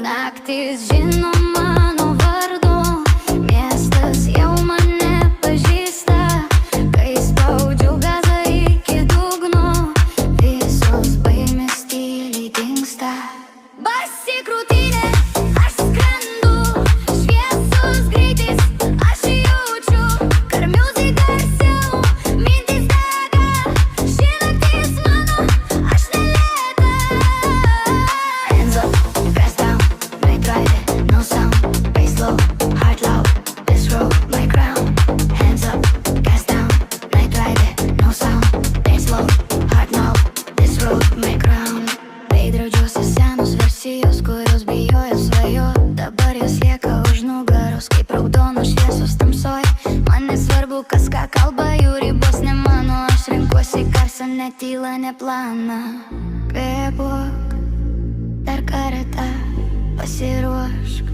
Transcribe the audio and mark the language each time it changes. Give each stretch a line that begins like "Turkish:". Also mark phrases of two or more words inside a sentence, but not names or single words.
Lithuanian: Naktis žino mano vardu, miestas jau mane pažįsta, kai spaudžiu gazą iki dugno, visos baimės tyliai dingsta. Basi krūtinė, aš skrendu, šviesos greitis, aš jaučiu, kar music garsiau, mintis dega, ši naktis mano, aš nelėta.
English: Hands up, press down, night drive, no sound, bass low, heart loud, this road, my crown. Hands up, gas down, night drive, no sound, bass low, heart loud, this road, my crown.
Lithuanian: Veidrodžiuose senos versijos, kurios bijojo svajot, dabar jos lieka už nugaros, kaip raudonos šviesos tamsoj. Man nesvarbu, kas ką kalba, jų ribos ne mano, aš renkuosi garsą, ne tylą, ne planą. Kvėpuok, dar kartą pasiruošk.